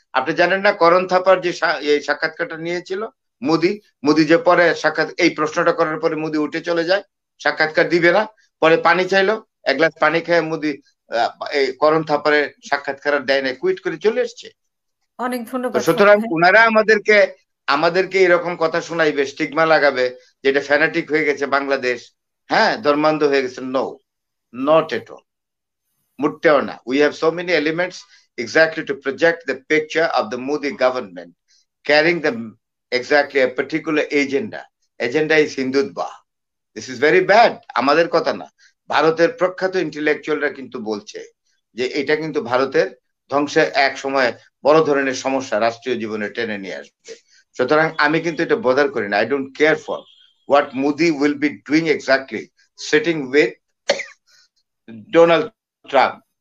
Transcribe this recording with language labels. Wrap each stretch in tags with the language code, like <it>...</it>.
<bn>আপনি জানেন না, করণ থাপার যে সাক্ষাৎকারটা নিয়েছিল মোদি যে পরে এই প্রশ্নটা করার পরে মোদি উঠে চলে যায়, সাক্ষাৎকার দিবে না, পরে পানি চাইলো, এক গ্লাস পানি খেয়ে মোদি এই করণ থাপারের সাক্ষাৎকার দেয় না, কুইট করে চলে এসছে। অনেক ধন্যবাদ। সুতরাং উনারা আমাদেরকে এরকম কথা শোনাইবে, স্টিগমা লাগাবে, যেটা ফ্যানাটিক হয়ে গেছে বাংলাদেশ, হ্যাঁ, ধর্মান্ধ হয়ে গেছে।</bn> <en>no, not at all,</en> <bn>মুট্টেও না।</bn> <en>We have so many elements exactly to project the picture of the Modi government carrying the exactly a particular agenda is Hindutva. This is very bad.</en> <bn>আমাদের কথা না, ভারতের প্রখ্যাত ইন্টেলেকচুয়ালরা কিন্তু বলছে যে এটা কিন্তু ভারতের ধ্বংসে এক সময় বড় ধরনের সমস্যা রাষ্ট্রীয় জীবনে টেনে নিয়ে আসবে। সুতরাং আমি কিন্তু এটা বদার করি না।</bn> <en>I don't care for what Modi will be doing exactly sitting with Donald Trump.</en>